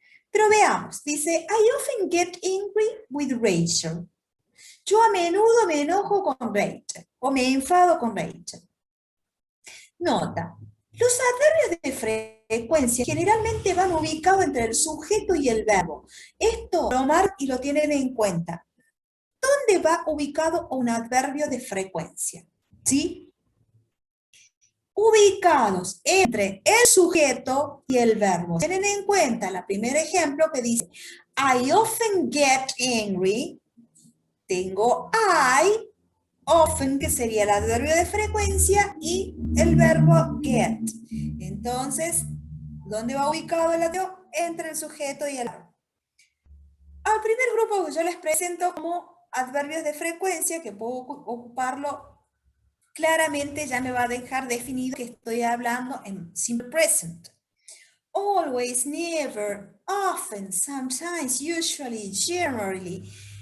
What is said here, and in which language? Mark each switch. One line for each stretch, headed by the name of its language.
Spanish: Pero veamos, dice,
English: I often get angry with Rachel.
Spanish: Yo a menudo me enojo con Rachel, o me enfado con Rachel. Nota, los adverbios de frecuencia generalmente van ubicados entre el sujeto y el verbo. Esto lo marcan y lo tienen en cuenta. ¿Dónde va ubicado un adverbio de frecuencia? ¿Sí? Ubicados entre el sujeto y el verbo. Tienen en cuenta el primer ejemplo que dice,
English: I often get angry.
Spanish: Tengo I, often, que sería el adverbio de frecuencia, y el verbo get. Entonces, ¿dónde va ubicado el adverbio? Entre el sujeto y el verbo. Al primer grupo que yo les presento como adverbios de frecuencia, que puedo ocuparlo claramente, ya me va a dejar definido que estoy hablando en simple present.
English: Always, never, often, sometimes, usually, generally.